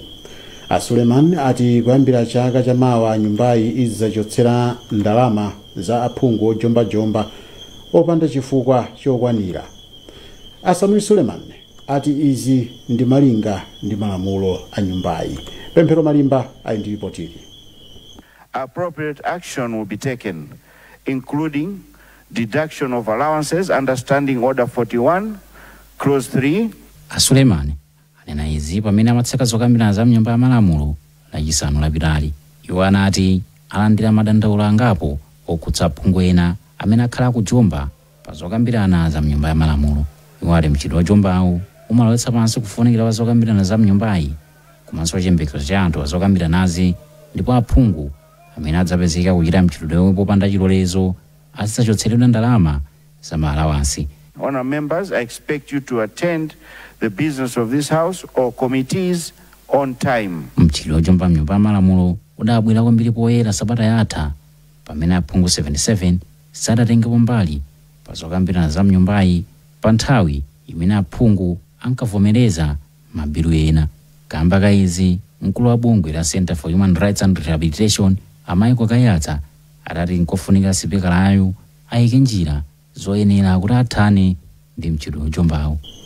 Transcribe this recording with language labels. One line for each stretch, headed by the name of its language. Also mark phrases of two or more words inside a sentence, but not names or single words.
Nyanja: Suleiman ati kuyambira chaka chamawa nyumbayi izidzachotsera ndalama za aphungu ojomba opanda chifukwa chokwanira. Asamweli Suleiman ati izi ndi malinga ndi malamulo a nyumbayi. Pemphero Malimba ali ndi ripoti.
English: Appropriate action will be taken, including deduction of allowances under Standing Order 41, Clause 3.
Nyanja: Suleiman anena izi pamene amatseka zokambirana za nyumba ya malamulo lachisanu lapitali. Iwo anati alandira madandaulo angapo okhudza aphungu ena amene akhala kujomba pa zokambirana za nyumba ya malamulo. Iwo ati mchitidwe wajombawu umalowetsa pansi kufunikira kwa zokambirana za nyumbayi komanso chiyembekezo cha anthu azokambiranazi, ndipo aphungu amene adzapezeka kuchita mchitidwe popanda chilolezo azidzachotseredwa ndalama za maalawansi.
English: Honour members, I expect you to attend the business of this house or committees on time.
Nyanja: Mchitidwe wajomba mnyumba ya malamulo udabwera kwambiri poyera sabata yatha pamene aphungu 77 sadatengepo mbali pa zokambirana za mnyumbayi pa nthawi imene aphungu ankavomereza mabilu ena. Kamba ka izi mkulu wa bungwe la Center for Human Rights and Rehabilitation Amaiko Kayatsa adati nkofunika sipikalayo ayike njira zoyenera kuti athane ndi mchitidwe wajombawu.